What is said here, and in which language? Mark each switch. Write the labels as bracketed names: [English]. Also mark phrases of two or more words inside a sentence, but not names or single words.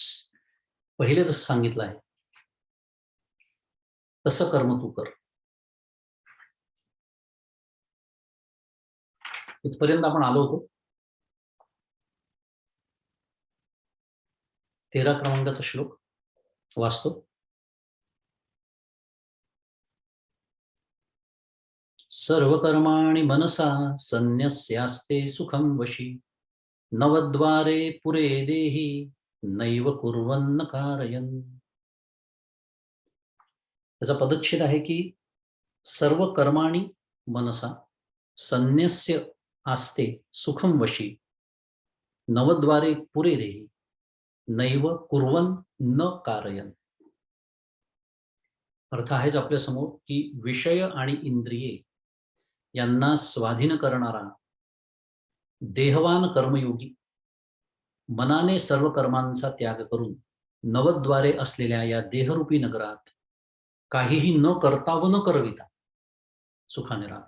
[Marathi] पहिले जसं सांगितलं आहे तसं कर्म तू कर. इथपर्यंत आपण आलो होतो. 13 क्रमांकाचा श्लोक वाचतो. [Sanskrit] सर्वकर्माणि मनसा संन्यस्यास्ते सुखं वशी नवद्वारे पुरे देहि नैव कुर्वन्न कारयन्. [Marathi] त्याचा पदच्छेद आहे की [Sanskrit] सर्व कर्माणि मनसा संन्यस्य आस्ते सुखं वशी नवद्वारे पुरे देहि नैव कुर्वन् न कारयन्. [Marathi] अर्थ आहेच आपल्या समोर की विषय आणि इंद्रिये यांना स्वाधीन करणारा देहवान कर्मयोगी मनाने सर्व कर्मांचा त्याग करून नवद्वारे असलेल्या या देहरूपी नगरात काहीही न करता व न करविता सुखाने राहतो.